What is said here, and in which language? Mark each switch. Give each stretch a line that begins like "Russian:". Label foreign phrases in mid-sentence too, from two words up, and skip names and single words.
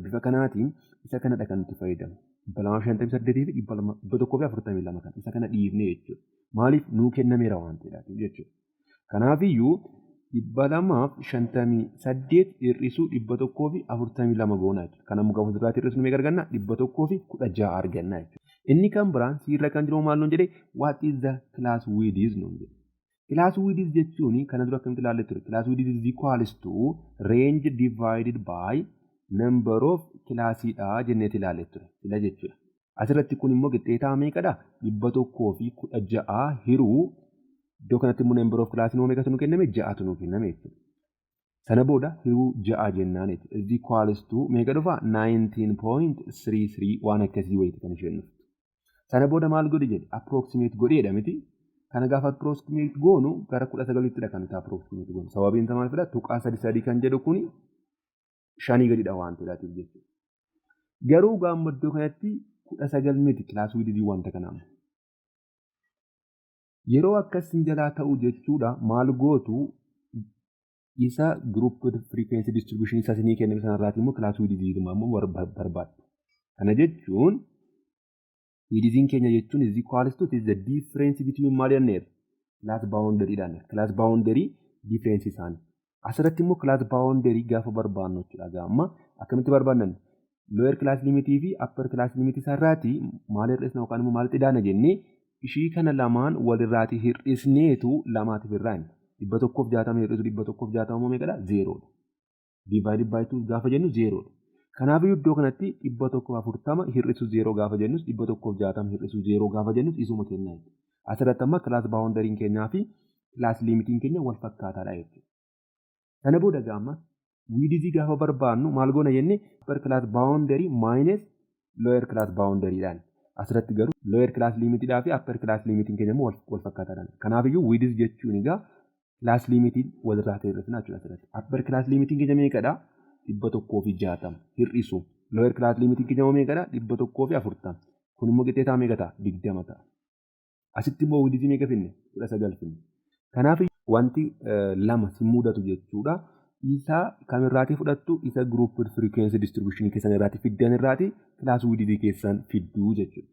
Oromo: Bifa kanaatiin isa kanadha kan nuti fayyadamu. 258 fi 142 kan isa kana dhiifne jechuudha. Maaliif nuu kennameera waan ta'eef jechuudha. Kanaafiyyuu 258 hir'isuu 142 goona jechuudha. Kana muka fuulduraatti hir'isuu meeqa arganna? 116 arganna jechuudha. Inni kan biraan siirra kan jiru maal nuun jedhee
English: what is the class width
Oromo: nuun jedhe.
English: Class width
Oromo: jechuun kana dura akkamitti ilaalle ture?
English: Class width is equals to range divided by number of classdha
Oromo: jennee ilaalle ture. Sila jechuudha. Asirratti kun immoo qixxeetaa meeqadha? 116 hiruu iddoo kanatti immoo
English: number of class
Oromo: meeqa nu kenname? 6tu nu kenname jechuudha. Sana booda hiruu 6 jennaan jechuudha.
English: Is equals to
Oromo: meeqa dhufa? 19.33 waan akkasii wayiiti kan isheen dhuftu. Sana booda maal godhi jedhe? Approximate godheedha miti. Kana gaafa approximate goonu gara 19ttidha kan nuti approximate goonu. Sababiin isaa maal fida? Tuqaa 3 kan jedhu kuni 5 gadidha waan ta'eef jechuudha. Garuu gaamma iddoo kanatti 19 miti
English: class width
Oromo: wanta kanaa. Yeroo akkasiin jalaa ta'u jechuudha maal gootu isa
English: group frequency distribution
Oromo: isa isinii kenname sanarraati immoo
English: class width
Oromo: immoo barbaaddu. Kana jechuun widthiin keenya jechuun
English: is equals to is the difference between
Oromo: maal jenneera?
English: Class boundary
Oromo: dhaan.
English: Class boundary
Oromo: difference isaanii. Asirratti immoo
English: class boundary
Oromo: gaafa barbaannu jechuudha. Gaamma akkamitti barbaannan?
English: Lower class limit
Oromo: fi
English: upper class limit
Oromo: isaarraati maal hir'isna yookaan immoo maal xidaana jennee ishii kana lamaan walirraati hir'isneetu lamaatiif irraan 160 hir'isu 160 immoo meeqadha? 0dha.
English: Divided by
Oromo: 2 gaafa jennu 0dha. Kanaaf iddoo kanatti 140 hir'isu 0 gaafa jennus 160 hir'isu 0 gaafa jennus isuma kennaa jechuudha. Asirratti amma
English: class boundary
Oromo: keenyaa fi
English: class limit
Oromo: keenya wal fakkaataadha jechuudha. Sana booda gaamma width gaafa barbaannu maal goona jennee
English: upper class boundary minus lower class boundary
Oromo: dhaan. Asirratti garuu
English: lower class limit
Oromo: fi
English: upper class limit
Oromo: keenya immoo wal fakkaataadha. Kanaafiyyuu width jechuun egaa
English: class limit
Oromo: walirraa ta'e irratti jechuudha asirratti.
English: Upper class limit
Oromo: keenya meeqadha? 160 hir'isu.
English: Lower class limit
Oromo: keenya immoo meeqadha? 140. Kun immoo qixxeetaa meeqa ta'a? 20 ta'a. Asitti immoo width meeqa finne? 19 finne. Kanaaf wanti lama si mudatu jechuudha. Isa kamirraati fudhattu? Isa
English: group frequency distribution
Oromo: keessan irraati fiddan irraati
English: class width
Oromo: keessan fidduu jechuudha.